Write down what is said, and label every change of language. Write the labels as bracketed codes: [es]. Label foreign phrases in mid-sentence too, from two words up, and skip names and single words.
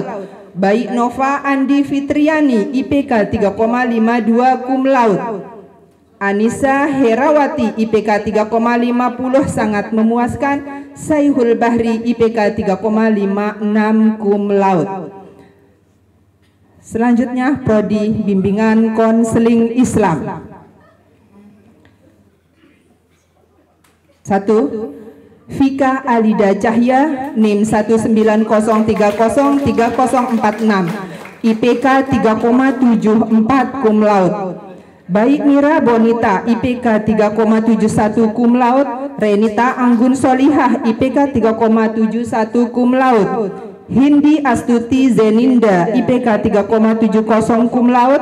[id] Baik Nova Andi Fitriani, IPK 3,52, [la] cum laude. [id] Anissa Herawati, IPK 3,50, sangat memuaskan. Saihul Bahri, IPK 3,56, [la] cum laude. [id] Selanjutnya, Prodi Bimbingan Konseling Islam. 1. Vika Alida Cahya NIM 190303046 IPK 3,74 [la] cum laude. [id] Baik Mira Bonita IPK 3,71 [la] cum laude. [id] Renita Anggun Solihah IPK 3,71 [la] cum laude. [id] Hindi Astuti Zeninda IPK 3,70 [la] cum laude.